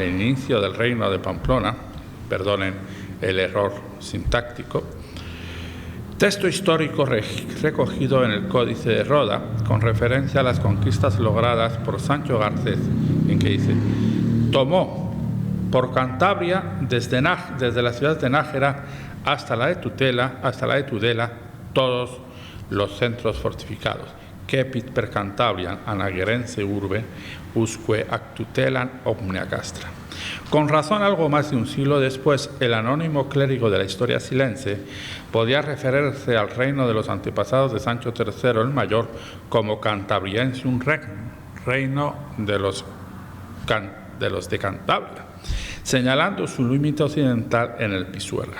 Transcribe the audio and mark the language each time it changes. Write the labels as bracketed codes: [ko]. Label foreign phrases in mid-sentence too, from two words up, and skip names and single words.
[es] inicio del reino de Pamplona, perdonen el error sintáctico, texto histórico recogido en el Códice de Roda, con referencia a las conquistas logradas por Sancho Garcés, en que dice: tomó por Cantabria desde la ciudad de Nájera hasta la de Tudela, todos los centros fortificados. [la] Cepit per Cantabriam anagerense urbe, usque ac tutelan omnia castra. [es] Con razón, algo más de un siglo después, el anónimo clérigo de la historia silense podía referirse al reino de los antepasados de Sancho III el Mayor como [la] Cantabriensium Regnum, [es] reino de los de Cantabria, señalando su límite occidental en el Pisuerga.